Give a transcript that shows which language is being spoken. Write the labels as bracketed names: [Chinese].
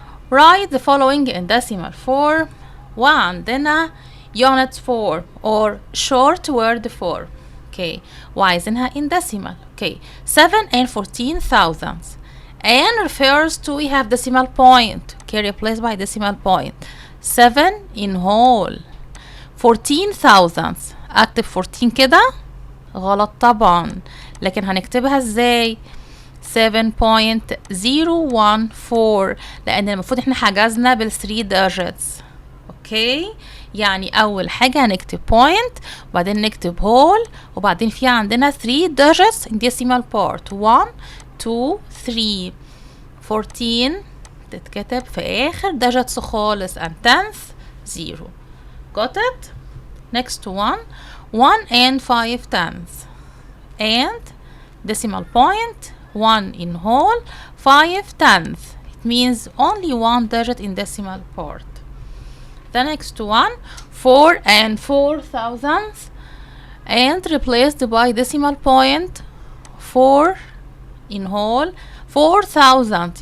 [English] Write the following in decimal form. [Arabic] وعندنا [English] unit 4 or short word 4. Okay, [Arabic] وعايزينها [English] in decimal. Okay, 7 and 14 thousandths and refers to we have decimal point. Okay, replaced by decimal point. 7 in whole, 14 thousandths. [Arabic] اكتب 14 كده غلط طبعا، لكن هنكتبها ازاي؟ 7.014 لان المفروض احنا حجزنا بال 3 digits. اوكي، يعني اول حاجه هنكتب point وبعدين نكتب whole وبعدين في عندنا 3 [English] digits in decimal part [Arabic] 1 2 3. 14 تتكتب في اخر digits خالص [English] and tenth [Arabic] 0. [English] got it? next one, 1 and 5 tenths and decimal point 1 in whole, 5 tenths. It means only 1 digit in decimal part. The next one, 4 and 4 thousandths and replaced by decimal point 4 in whole, 4,000.